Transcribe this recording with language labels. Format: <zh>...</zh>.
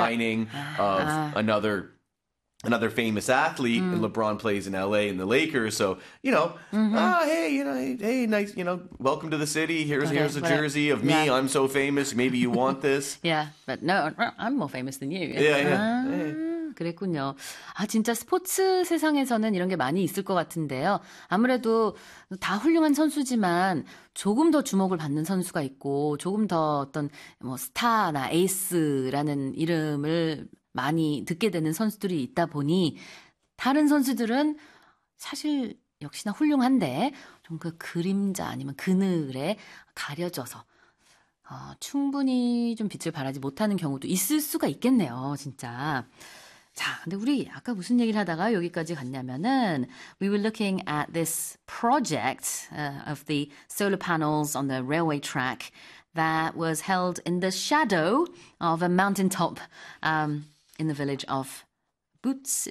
<en>signing of another another famous athlete, and LeBron plays in LA in the Lakers. So, you know, hey, nice, you know, welcome to the city. Here's a jersey of me. Yeah. I'm so famous. Maybe you want this. Yeah, but no, I'm more famous than you. Yeah, yeah.</en> <ko>그랬군요. 아 진짜 스포츠 세상에서는 이런 게 많이 있을 것 같은데요. 아무래도 다 훌륭한 선수지만 조금 더 주목을 받는 선수가 있고 조금 더 어떤 뭐 스타나 에이스라는 이름을 많이 듣게 되는 선수들이 있다 보니 다른 선수들은 사실 역시나 훌륭한데 좀 그 그림자 아니면 그늘에 가려져서 충분히 좀 빛을 발하지 못하는 경우도 있을 수가 있겠네요. 진짜. 자, 근데 우리 아까 무슨 얘기를 하다가 여기까지 갔냐면은</ko> <en>we were looking at this project of the solar panels on the railway track that was held in the shadow of a mountaintop in the village of Butte.</en>